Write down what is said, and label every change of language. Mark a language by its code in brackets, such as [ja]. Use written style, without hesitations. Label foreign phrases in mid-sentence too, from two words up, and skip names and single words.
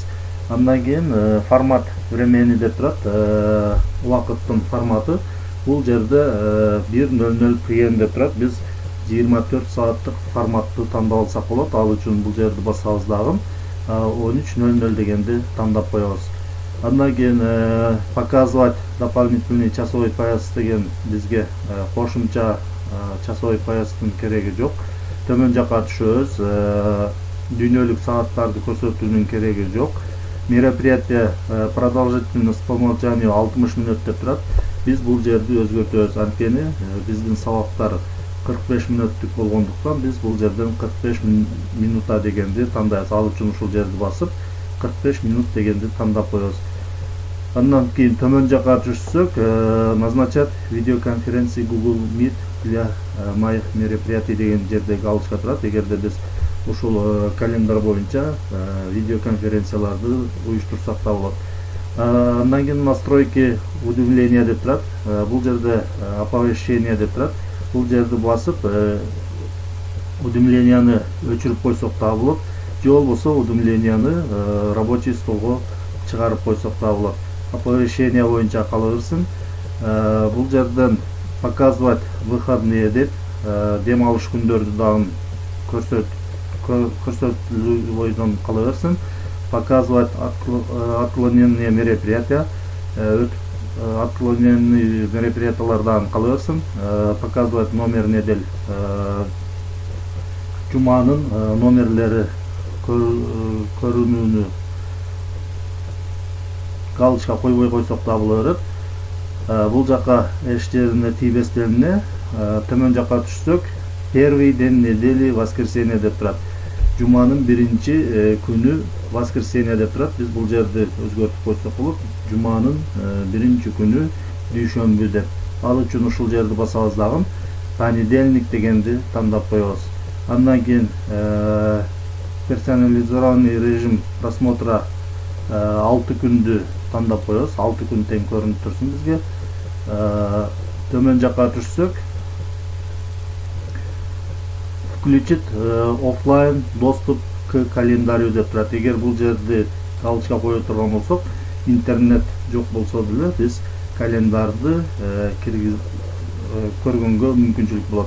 [ky] Андан кийин [ru] формат времени [ky] деп турат. Убакыттын форматы. Бул жерде 1:00 PM деп турат. Биз 24 сааттык форматты тандап алсак болот. Ал үчүн бул жерди басабыз дагы 13:00 дегенди тандап коебуз. Андан кийин [ru] показывать дополнительный часовой пояс [ky] деген бизге кошумча [ru] часовой поястын [ky] кереги жок. Төмөн жакка түшөбүз. Дүйнөлүк сааттарды көрсөтүүнүн кереги жок. [ru] Мероприятие продолжительность по умолчанию 60 [ky] мүнөт деп турат. Биз бул жерди өзгөртөбүз. Анткени биздин сабактар 45 мүнөттүк болгондуктан биз бул жерден 45 минута дегенди тандайбыз. Ал үчүн ушул жерди басып 45 минут дегенди тандап коебуз. Андан кийин төмөн жакка түшсөк, [ru] назначать видеоконференции Google Meet для моих мероприятий [ky] деген жердеги галочка турат. Эгерде биз ушул календар боюнча видеоконференцияларды уюштурсак да болот. Андан кийин [ru] настройки уведомления [ky] деп турат. Бул жерде оповещение деп турат. Бул жерди басып уведомленияны өчүрүп койсок да болот. Же болбосо уведомленияны [ru] рабочий столго [ky] чыгарып койсок да болот. Оповещение боюнча кала берсин. Бул жерден [ru] показывать выходные [ky] деп дем алыш күндөрдү дагы көрсөтүү бойдон кала берсин. Показывать отклоненные мероприятия, отклоненный мероприятиялардан кала берсин. [ru] Показывать номер недель, [ky] жуманын номерлери көрүнүүнү галочка койбой койсок да боло берет. Бул жака эч жерине тийбестен эмне, төмөн жака түшсөк, [ru] первый день недели воскресенье [ky] деп турат. Жуманын биринчи күнү воскресенье деп турат. Биз бул жерди өзгөртүп койсок болот. Жуманын биринчи күнү дүйшөмбү деп Ал үчүн ушул жерди басабыз дагы. Понедельник дегенди тандап коебуз. Андан кийин [ru] персонализированный режим просмотра [ky] 6 күндү тандап коебуз. 6 күн тең көрүнүп турсун бизге. Төмөн жакка түшсөк, [ru] включить офлайн доступ к календарю [ky] деп турат. Эгер бул жерди галочка кое турган болсок, интернет жок болсо деле биз календарды көргөнгө мүмкүнчүлүк болот.